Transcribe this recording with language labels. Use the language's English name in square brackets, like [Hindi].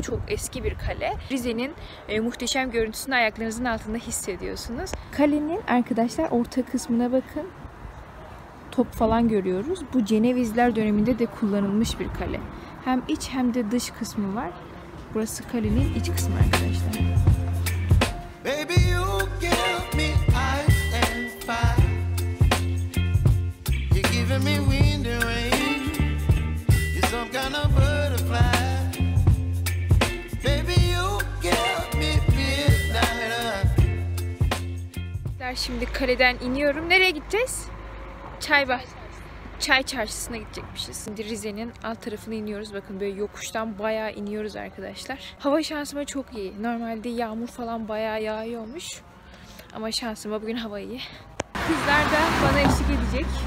[Turkish] Çok eski bir kale. Rize'nin muhteşem görüntüsünü ayaklarınızın altında hissediyorsunuz. Kalenin arkadaşlar orta kısmına bakın. Top falan görüyoruz. Bu Cenevizler döneminde de kullanılmış bir kale. Hem iç hem de dış kısmı var. Burası kalenin iç kısmı arkadaşlar. [English] Baby, you give me ice and fire. You're giving me wind and rain. You're some kind of butterfly. Baby, you give me midnight. [Turkish] Şimdi kaleden iniyorum. Nereye gideceğiz? Çay çarşısına gidecekmişiz. Şimdi Rize'nin alt tarafına iniyoruz. Bakın böyle yokuştan bayağı iniyoruz arkadaşlar. Hava şansıma çok iyi. Normalde yağmur falan bayağı yağıyormuş. Ama şansıma bugün hava iyi. Kızlar da bana eşlik edecek.